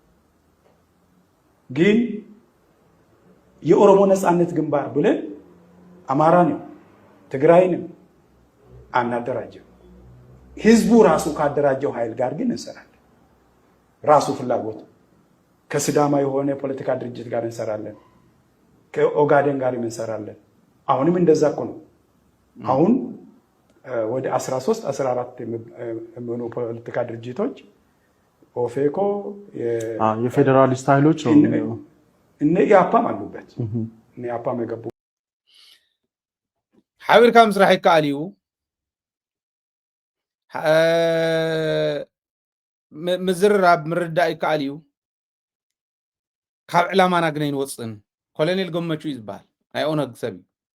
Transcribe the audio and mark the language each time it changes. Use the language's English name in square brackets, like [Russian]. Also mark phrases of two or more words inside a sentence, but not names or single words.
[Amharic] ግን የኦሮሞ ነፃነት ግንባር ብለን አማራንም ትግራይንም አናደራጀም ህዝቡ ራሱ ካደራጀው ኃይል ጋር ግን እንሰራለን ራሱ ፍላጎት ከሲዳማ የሆነ ፖለቲካ ድርጅት ጋር እንሰራለን ከኦጋዴን ጋር እንሰራለን አሁንም እንደዛ እኮ ነው አሁን ወደ 13 14 የሚሆኑ ፖለቲካ ድርጅቶች ኦፌኮ የፌደራሊስት ኃይሎች ነው እነ ያፓም አሉበት እነ ያፓም የገቡ [Tigrinya] ሓቢርካ ምስራሕ ይከኣል እዩ ምዝርራብ ምርዳእ ይከኣል እዩ ካብ ዕላማና ግን ኣይንወፅን ኮሎኔል ገመቹ ይዝበሃል ናይ ኦነግ ሰብ እዩ